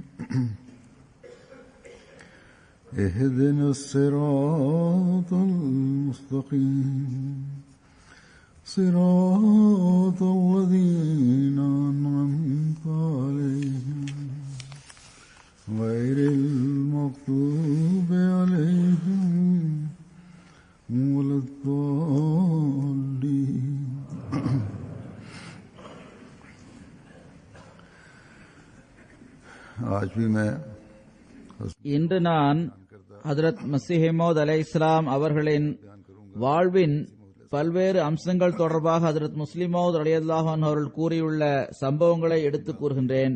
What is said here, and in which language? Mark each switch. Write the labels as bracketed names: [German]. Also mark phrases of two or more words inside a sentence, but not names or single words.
[Arabic] اهدنا الصراط المستقيم صراط الذين أنعمت عليهم غير المغضوب عليهم ولا الضالين. [Hindi] आज भी मैं [Tamil] இன்று நான் ஹஜ்ரத் மஸீஹ் மவ்ஊத் அலைஹிஸ்ஸலாம் அவர்களின் வாழ்வின் பல்வேறு அம்சங்கள் தொடர்பாக ஹஜ்ரத் முஸ்லிம் மவ்ஊத் ரலியல்லாஹு அன்ஹு அவர்கள் கூறியுள்ள சம்பவங்களை எடுத்துக் கூறுகின்றேன்.